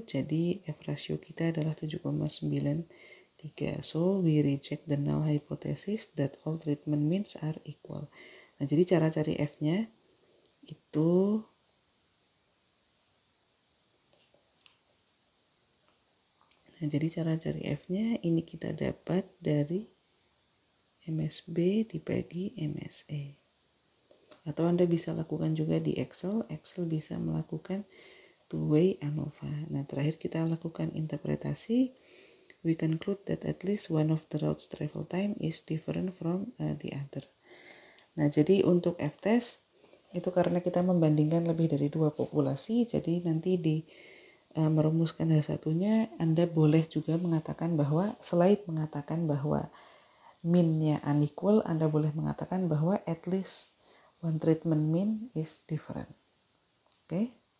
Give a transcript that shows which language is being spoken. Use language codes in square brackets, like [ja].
[id] Jadi F ratio kita adalah 7,93. [en] So, we reject the null hypothesis that all treatment means are equal. [id] Nah, jadi cara cari F-nya itu F-nya ini kita dapat dari MSB dibagi MSE. Atau Anda bisa lakukan juga di Excel. Excel bisa melakukan two-way ANOVA. Nah, terakhir kita lakukan interpretasi. [en] We conclude that at least one of the routes travel time is different from the other. [id] Nah, jadi untuk F-test itu karena kita membandingkan lebih dari 2 populasi, jadi nanti di merumuskan H1-nya, Anda boleh juga mengatakan bahwa, selain mengatakan bahwa mean-nya unequal, Anda boleh mengatakan bahwa [en] at least one treatment mean is different. [id] Oke?